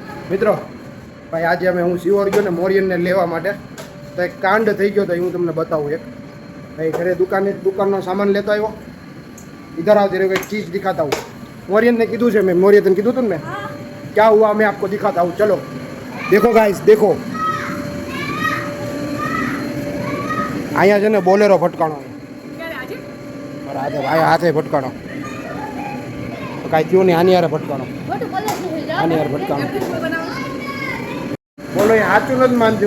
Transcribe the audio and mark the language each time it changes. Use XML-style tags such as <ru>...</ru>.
<gu>મિત્રો ભાઈ આજે હું શિવોર ગયો ને મોરિયનને લેવા માટે, તો એક કાંડ થઈ ગયો તો હું તમને બતાવું. એક ભાઈ ઘરે દુકાનનો સામાન લેતો આવ્યો.</gu> <hi>इधर आओ, तेरे को एक चीज दिखाता हूँ. मोरियन ने कीधु છે,</hi> <gu>મેં મોરિયન કીધું તું ને મેં</gu> <hi>क्या हुआ मैं आपको दिखाता हूँ. चलो देखो गाइस, देखो</hi> <gu>અહીંયા છે ને બોલેરો ફટકાણો. ભાઈ હાથે ફટકાણો તો કાંઈ થયું નહીં. આની યારે ફટકાણો, આની યારે ફટકાણો. બોલો એ સાચું નથી માનતી.</gu>